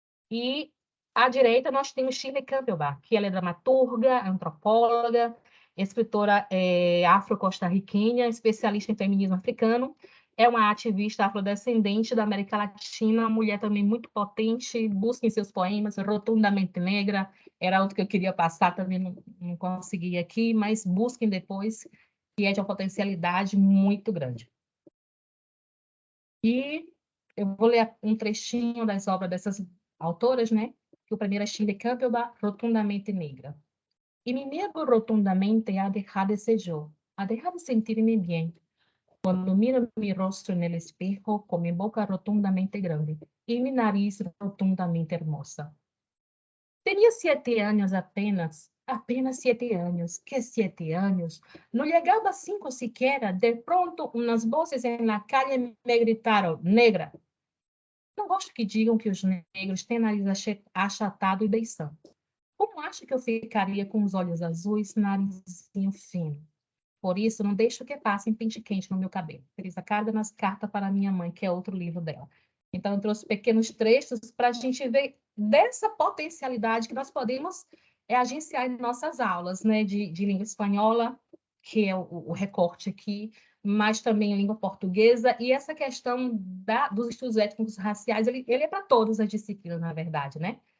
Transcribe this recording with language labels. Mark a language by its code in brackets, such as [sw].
[pt] E à direita nós temos Shirley Campbell, que ela é dramaturga, antropóloga, escritora afro-costarriquenha, especialista em feminismo africano, é uma ativista afrodescendente da América Latina, uma mulher também muito potente, busquem seus poemas, rotundamente negra, era outro que eu queria passar, também não consegui aqui, mas busquem depois, que é de uma potencialidade muito grande. E eu vou ler um trechinho das obras dessas autoras, né? Que o primeiro é Shirley Campbell, Rotundamente Negra. [es] Y me niego rotundamente a dejar de ser yo, a dejar de sentirme bien, cuando miro mi rostro en el espejo con mi boca rotundamente grande y mi nariz rotundamente hermosa. Tenía 7 años apenas 7 años. ¿Qué 7 años? No llegaba a 5 siquiera. De pronto, unas voces en la calle me gritaron: negra. [pt] Não gosto que digam que os negros têm nariz achatado e beição. Como acha que eu ficaria com os olhos azuis, narizinho fino? Por isso, não deixo que passem pente quente no meu cabelo. Teresa Cárdenas, Carta para Minha Mãe, que é outro livro dela. Então, eu trouxe pequenos trechos para a gente ver dessa potencialidade que nós podemos agenciar em nossas aulas, né, de língua espanhola, que é o recorte aqui, mas também língua portuguesa, e essa questão dos estudos étnicos raciais, ele é para todas as disciplinas, na verdade, né?